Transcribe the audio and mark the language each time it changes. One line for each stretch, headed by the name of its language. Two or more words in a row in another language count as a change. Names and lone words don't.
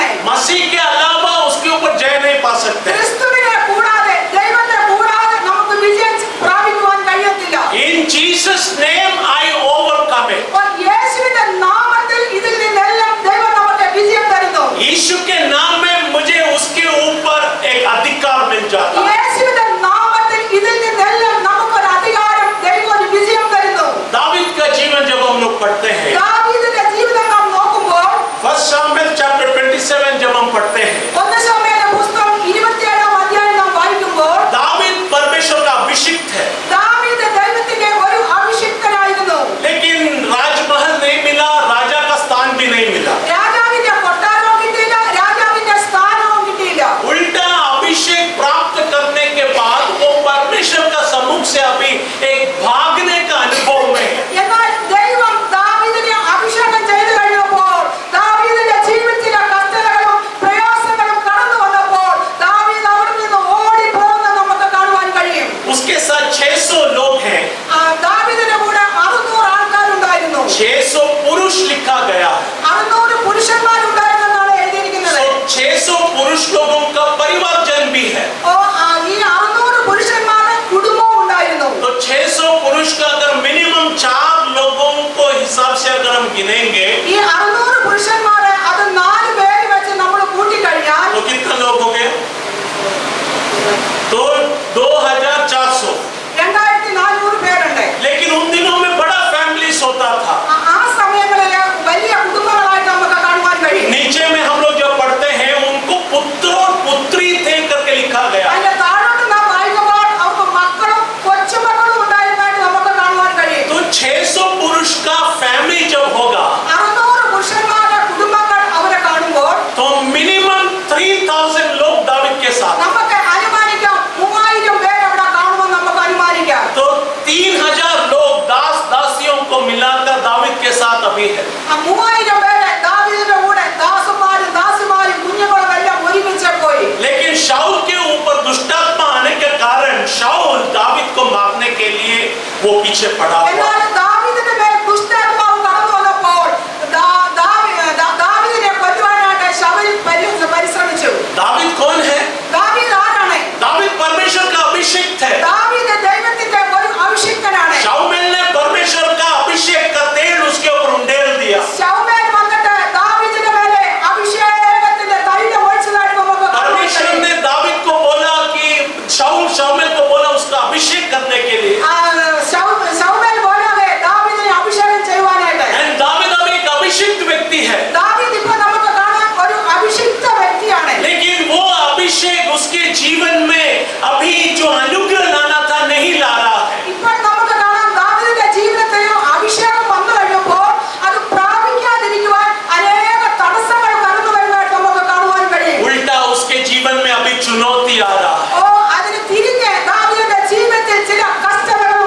Hindi: मसीह के अलावा उसके ऊपर जय नहीं पा सकते।
Malayalam: ക്രിസ്തുവിനെ കൂടാതെ, ദൈവത്തെ കൂടാതെ നമുക്ക് വിജയം പ്രാപിക്കുവാൻ കഴിയത്തില്ല.
English: In Jesus name I overcome it।
Malayalam: അപ്പോൾ യേശുവിന്റെ നാമത്തിൽ ഇതിൽ നിന്നെല്ലാം ദൈവം നമുക്ക് വിജയം തരുന്നു.
Hindi: यीशु के नाम में मुझे उसके ऊपर एक अधिकार मिल जाता है।
Malayalam: യേശുവിന്റെ നാമത്തിൽ ഇതിൽ നിന്നെല്ലാം നമുക്കൊരു അധികാരം, ദൈവം ഒരു വിജയം തരുന്നു.
Hindi: दावीद का जीवन जब हम लोग पढ़ते हैं,
Malayalam: ദാവീദിന്റെ ജീവിതം നാം നോക്കുമ്പോൾ
Hindi: 1 Samuel chapter 27 जब हम पढ़ते हैं,
Malayalam: 1 ശമൂവേൽ പുസ്തകം 27-ാം അധ്യായം നാം വായിക്കുമ്പോൾ
Hindi: दावीद परमेश्वर का अभिषिक्त है,
Malayalam: ദാവീദ് ദൈവത്തിന്റെ ഒരു അഭിഷിക്തനായിരുന്നു.
Hindi: लेकिन राजमहल नहीं मिला, राजा का स्थान भी नहीं मिला।
Malayalam: രാജാവിന്റെ കൊട്ടാരവും കിട്ടിയില്ല, രാജാവിന്റെ സ്ഥാനവും കിട്ടിയില്ല.
Hindi: उल्टा अभिषेक प्राप्त करने के बाद वो परमेश्वर का सम्मुख से अभी एक भागने का अनुभव में है।
Malayalam: എന്നാൽ ദൈവം ദാവീദിനെ അഭിഷേകം ചെയ്തു കഴിഞ്ഞപ്പോൾ, ദാവീദിന്റെ ജീവിതത്തിലെ കഷ്ടതകളും പ്രയാസങ്ങളും കടന്നു വന്നപ്പോൾ ദാവീദ് അവിടെ നിന്ന് ഓടിപ്പോകുന്നത് നമുക്ക് കാണുവാൻ കഴിയും.
Hindi: उसके साथ 600 लोग हैं,
Malayalam: ദാവീദിന്റെ കൂടെ 600 ആൾക്കാരുണ്ടായിരുന്നു.
Hindi: 600 पुरुष लिखा गया है।
Malayalam: 600 പുരുഷന്മാരുണ്ടായിരുന്നെന്നാണ് എഴുതിയിരിക്കുന്നത്.
Hindi: 600 पुरुष लोगों का परिवारजन भी है।
Malayalam: ഈ 600 പുരുഷന്മാരുടെ കുടുംബവും ഉണ്ടായിരുന്നു.
Hindi: तो 600 पुरुष का अगर मिनिमम 4 लोगों को हिसाब से अगर हम गिनेंगे
Malayalam: ഈ 600 പുരുഷന്മാരെ അത് 4 പേര് വെച്ച് നമ്മൾ കൂട്ടിക്കഴിഞ്ഞാൽ
Hindi: तो कितने लोग हो गए? तो 2400।
Malayalam: 2400 പേരുണ്ട്.
Hindi: लेकिन उन दिनों में बड़ा फैमिलीज होता था।
Malayalam: ആ സമയങ്ങളിൽ വലിയ കുടുംബങ്ങളായിട്ട് നമുക്ക് കാണുവാൻ കഴിയും.
Hindi: नीचे में हम लोग जब पढ़ते हैं उनको पुत्र और पुत्री थे करके लिखा गया।
Malayalam: അതിന്റെ താഴോട്ട് നാം വായിക്കുമ്പോൾ അവർക്ക് മക്കളും കൊച്ചുമക്കളും ഉണ്ടായിരുന്നതായിട്ട് നമുക്ക് കാണുവാൻ കഴിയും.
Hindi: तो 600 पुरुष का फैमिली जब होगा
Malayalam: 600 പുരുഷന്മാരുടെ കുടുംബങ്ങൾ അവരെ കാണുമ്പോൾ
Hindi: तो मिनिमम 3000 लोग दावीद के साथ।
Malayalam: നമുക്ക് അനുമാനിക്കാം 3000 പേര് അവിടെ കാണുമെന്ന് നമുക്ക് അനുമാനിക്കാം.
Hindi: तो 3000 लोग दास दासियों को मिलाकर दावीद के साथ अभी है।
Malayalam: ആ 3000 പേര് ദാവീദിന്റെ കൂടെ ദാസന്മാരും ദാസിമാരും കുഞ്ഞുങ്ങളും എല്ലാം ഒരുമിച്ച് പോയി.
Hindi: लेकिन शाऊल के ऊपर दुष्टात्मा आने के कारण शाऊल दावीद को मारने के लिए वो पीछे पड़ा हुआ।
Malayalam: എന്നാൽ ദാവീദിന്റെ മേൽ ദുഷ്ടാത്മാവ് കടന്നു വന്നപ്പോൾ ദാവീദിനെ കൊല്ലുവാനായിട്ട് ശൗൽ പരിശ്രമിച്ചു.
Hindi: दावीद कौन है?
Malayalam: ദാവീദ് ആരാണ്?
Hindi: दावीद परमेश्वर का अभिषिक्त है।
Malayalam: ദാവീദ് ദൈവത്തിന്റെ ഒരു അഭിഷിക്തനാണ്.
Hindi: शाऊल ने परमेश्वर का अभिषेक का तेल उसके ऊपर उंडेल दिया।
Malayalam: ശൗൽ വന്നിട്ട് ദാവീദിന്റെ മേലെ അഭിഷേകത്തിന്റെ തൈലം ഒഴിച്ചതായിട്ട് നമുക്ക് കാണാൻ
Hindi: परमेश्वर
Malayalam: കഴിയും.
Hindi: ने दावीद को बोला कि शाऊल को बोला उसका अभिषेक करने के लिए।
Malayalam: ശൗൽ പോലാതെ ദാവീദിനെ അഭിഷേകം ചെയ്യുവാനായിട്ട്.
Hindi: And दावीद अब एक अभिषिक्त व्यक्ति है,
Malayalam: ദാവീദ് ഇപ്പോൾ നമുക്ക് കാണാൻ ഒരു അഭിഷിക്ത വ്യക്തിയാണ്.
Hindi: लेकिन वो अभिषेक उसके जीवन में अभी जो अनुग्रह लाना था नहीं ला रहा है।
Malayalam: ഇപ്പോൾ നമുക്ക് കാണാം ദാവീദിന്റെ ജീവിതത്തിൽ അഭിഷേകം വന്നു കഴിഞ്ഞപ്പോൾ അത് പ്രാപിക്കാതിരിക്കുവാൻ അനേക തടസ്സങ്ങൾ കടന്നു വരുന്നതായിട്ട് നമുക്ക് കാണുവാൻ കഴിയും.
Hindi: उल्टा उसके जीवन में अभी चुनौती आ रहा है।
Malayalam: അതിന് തിരിഞ്ഞ് ദാവീദിന്റെ ജീവിതത്തിൽ ചില കഷ്ടത